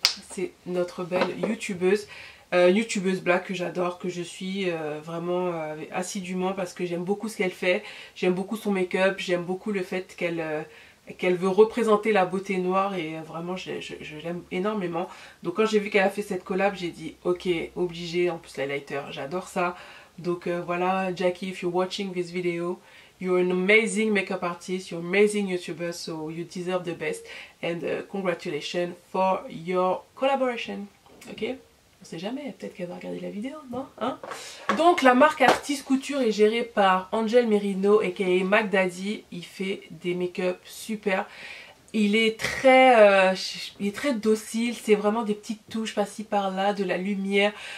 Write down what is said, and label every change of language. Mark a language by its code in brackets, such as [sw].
[fr] C'est notre belle youtubeuse. Youtubeuse black que j'adore, que je suis vraiment assidûment parce que j'aime beaucoup ce qu'elle fait, j'aime beaucoup son make-up, j'aime beaucoup le fait qu'elle veut représenter la beauté noire et vraiment je l'aime énormément. Donc quand j'ai vu qu'elle a fait cette collab, j'ai dit ok, obligé, en plus l'highlighter, j'adore ça. Donc voilà, [en] Jackie, if you're watching this video, you're an amazing makeup artist, you're an amazing YouTuber, so you deserve the best and congratulations for your collaboration, ok? [fr] On sait jamais, peut-être qu'elle va regarder la vidéo, non hein? Donc la marque Artiste Couture est gérée par Angel Merino aka Mac Daddy. Il fait des make-up super. Il est très docile, c'est vraiment des petites touches par-ci par-là, de la lumière.